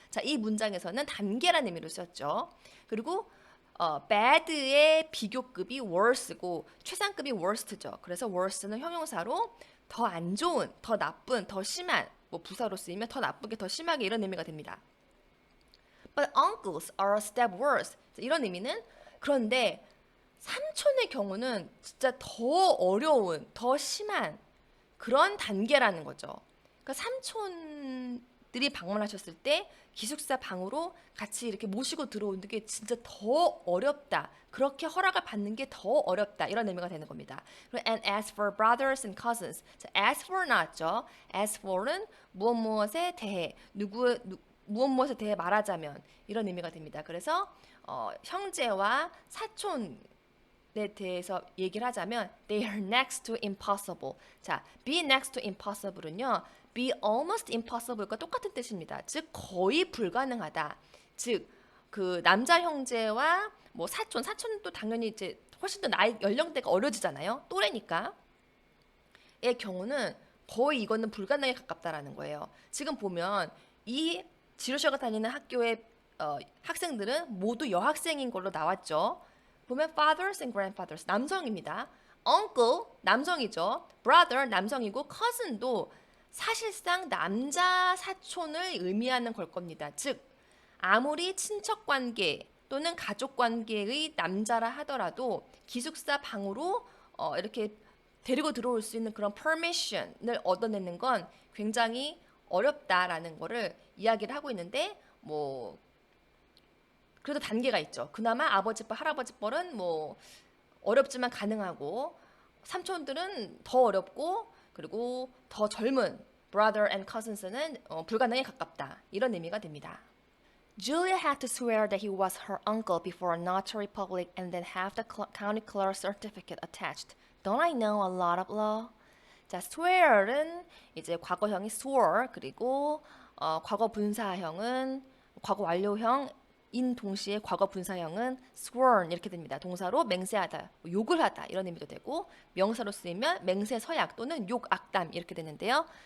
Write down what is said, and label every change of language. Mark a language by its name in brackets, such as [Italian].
[Korean] 자, 이 문장에서는 단계라는 의미로 쓰였죠. 그리고 bad의 비교급이 worse고 최상급이 worst죠. 그래서 worst는 형용사로 더 안 좋은, 더 나쁜, 더 심한, 뭐 부사로 쓰이면 더 나쁘게, 더 심하게 이런 의미가 됩니다. [English] But uncles are a step worse. [Korean] 이런 의미는 그런데 삼촌의 경우는 진짜 더 어려운, 더 심한 그런 단계라는 거죠. 그러니까 삼촌들이 방문하셨을 때 기숙사 방으로 같이 이렇게 모시고 들어오는 게 진짜 더 어렵다. 그렇게 허락을 받는 게 더 어렵다. 이런 의미가 되는 겁니다. 그리고 [English] and as for brothers and cousins. [Korean] 자, as for 나왔죠. as for는 무엇 무엇에 대해 무엇 무엇에 대해 말하자면 이런 의미가 됩니다. 그래서 형제와 사촌 에 대해서 얘기를 하자면 [English] they are next to impossible. [Korean] 자, [English] be next to impossible [Korean] 은요. [English] be almost impossible [Korean] 과 똑같은 뜻입니다. 즉 거의 불가능하다. 즉 그 남자 형제와 뭐 사촌도 당연히 이제 훨씬 더 나이 연령대가 어려지잖아요. 또래니까. 의 경우는 거의 이거는 불가능에 가깝다라는 거예요. 지금 보면 이 지루셔가 다니는 학교의 학생들은 모두 여학생인 걸로 나왔죠. 보면 [English] fathers and grandfathers [Korean] 남성입니다. uncle 남성이죠. brother 남성이고 cousin도 사실상 남자 사촌을 의미하는 걸 겁니다. 즉 아무리 친척 관계 또는 가족 관계의 남자라 하더라도 기숙사 방으로 이렇게 데리고 들어올 수 있는 그런 permission을 얻어내는 건 굉장히 어렵다라는 거를 이야기를 하고 있는데 뭐 그래도 단계가 있죠. 그나마 아버지뻘, 할아버지뻘은 뭐 어렵지만 가능하고 삼촌들은 더 어렵고 그리고 더 젊은 brother and cousins는 불가능에 가깝다. 이런 의미가 됩니다. [English] Julia had to swear that he was her uncle before a notary public and then have the county clerk certificate attached. Don't I know a lot of law? [Korean] 자, swear은 이제 과거형이 swore 그리고 과거 분사형은 과거 완료형 인 동시에 과거 분사형은 sworn 이렇게 됩니다. 동사로 맹세하다, 욕을 하다 이런 의미도 되고 명사로 쓰이면 맹세서약 또는 욕, 악담 이렇게 되는데요.